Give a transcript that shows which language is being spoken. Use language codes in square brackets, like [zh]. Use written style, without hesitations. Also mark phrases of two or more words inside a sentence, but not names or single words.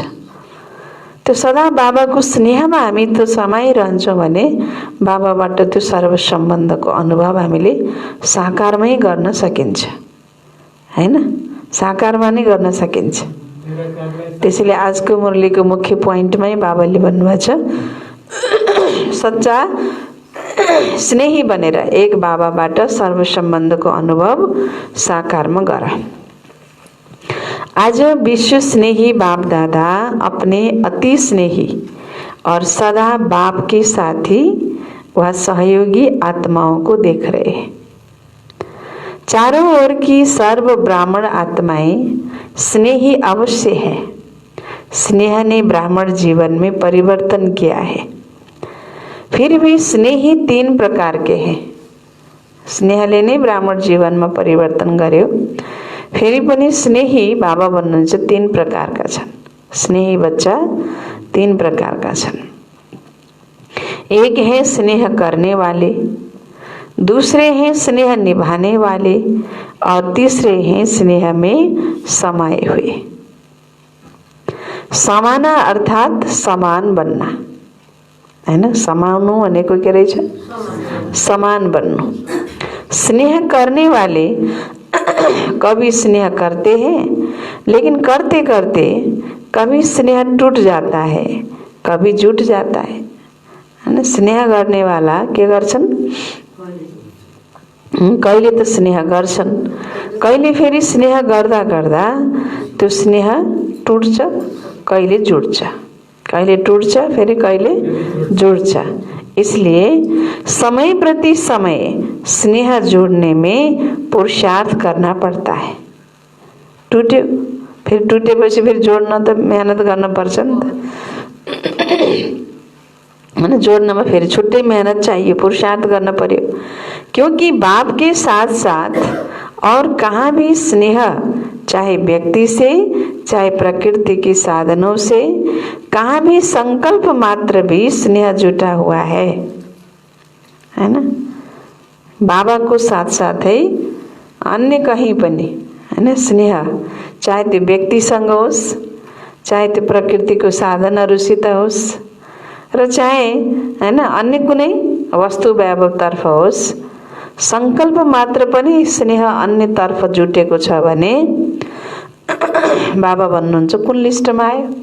[ne] त्यो सदा बाबाको स्नेहमा हामी त समाइरहन्छौँ भने बाबाबाट त्यो सर्व सम्बन्धको अनुभव हामीले साकारमै गर्न सकिन्छ हैन, साकारमा नै गर्न सकिन्छ। त्यसैले आजको मुरलीको मुख्य पोइन्टमै बाबाले भन्नुभएको छ सच्चा स्नेही बनेर एक बाबाबाट सर्व सम्बन्धको अनुभव साकारमा गर। [hi] आज विश्व स्नेही बाप दादा अपने अति स्नेही और सदा बाप के साथी व सहयोगी आत्माओं को देख रहे हैं। चारों ओर की सर्व ब्राह्मण आत्माएं स्नेही अवश्य है। स्नेह ने ब्राह्मण जीवन में परिवर्तन किया है। फिर भी स्नेही 3 प्रकार के हैं। [ne] स्नेहले नै ब्राह्मण जीवनमा परिवर्तन गर्यो। फेरि पनि स्नेही बाबा भन्नुहुन्छ 3 प्रकारका छन्। स्नेही बच्चा 3 प्रकारका छन्। [hi] एक है स्नेह करने वाले, दूसरे हैं स्नेह निभाने वाले और तीसरे हैं स्नेह में समाये हुए। समाना अर्थात [ne] समान बन्ना हैन, समाउनु भनेको के रहेछ? समान बन्नु। [hi] स्नेह करने वाले कभी स्नेह करते हैं, लेकिन करते करते कभी स्नेह टूट जाता है, कभी जुट जाता है हैन। [ne] स्नेह गर्ने वाला के गर्छन्? कहिले त स्नेह गर्छन्, कहिले फेरि स्नेह गर्दा गर्दा त्यो स्नेह टुट्छ, कहिले जुट्छ, कहिले टूट्छ फेरि कहिले जुड्छ। [hi] इसलिए समय प्रति समय स्नेह जोड़ने में पुरुषार्थ करना पड़ता है। [ne] टूट्यो फिर टूटेपछि फिर जोड्न त मेहनत गर्न पर्छ नि त हैन। जोड्नमा फेरि छुट्टै मेहनत चाहिए, पुरुषार्थ गर्न पर्यो। [hi] क्योंकि बाप के साथ साथ और कहाँ भी स्नेह, चाहे व्यक्ति से चाहे प्रकृति के साधनों से, कहाँ भी संकल्प मात्र भी स्नेह जुटा हुआ है ना। बाबा को साथ साथ है अन्य कहीं [ne] पनि हैन स्नेह, चाहे त्यो व्यक्तिसँग होस्, चाहे त्यो प्रकृतिको साधनहरूसित होस्, र चाहे हैन अन्य कुनै वस्तु वैभवतर्फ होस्, संकल्प मात्र पनि स्नेह अन्यतर्फ जुटेको छ भने बाबा भन्नुहुन्छ कुन लिस्टमा आयो?